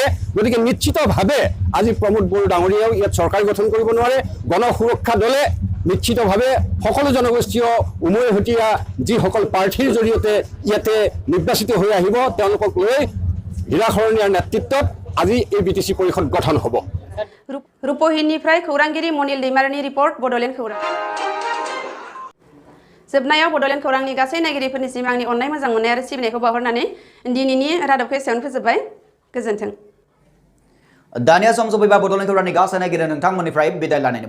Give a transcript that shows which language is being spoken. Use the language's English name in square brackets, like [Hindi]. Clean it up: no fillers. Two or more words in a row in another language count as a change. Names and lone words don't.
[Assamese] গতিকে নিশ্চিতভাৱে আজি প্ৰমোদ বড়ো ডাঙৰীয়াও ইয়াত চৰকাৰ গঠন কৰিব নোৱাৰে। গণ সুৰক্ষা দলে নিশ্চিতভাৱে সকলো জনগোষ্ঠীয় উমৈহতীয়া যিসকল প্ৰাৰ্থীৰ জৰিয়তে ইয়াতে নিৰ্বাচিত হৈ আহিব তেওঁলোকক লৈ হীৰাখৰণীয়াৰ নেতৃত্বত আজি এই BTC পৰিষদ গঠন হ'ব। [Bodo] रुपहिनिफ्राय खौरांगिरि मनिल दैमारिनि रिपर्ट बड'लेण्ड खौरां। जोबनायाव बड'लेण्ड खौरांनि गासै नायगिरिफोरनिसिम आंनि अननाय मोजां मोननाय आरो सिबिनायखौ बावहरनानै दिनैनि रादाबखौ एसेयावनो फोजोबबाय। गोजोन्थों। दानिया सम सफैबाय बड'लेण्ड खौरांनि गासै नायगिरि नोंथांमोननिफ्राय बिदाय लानायनि।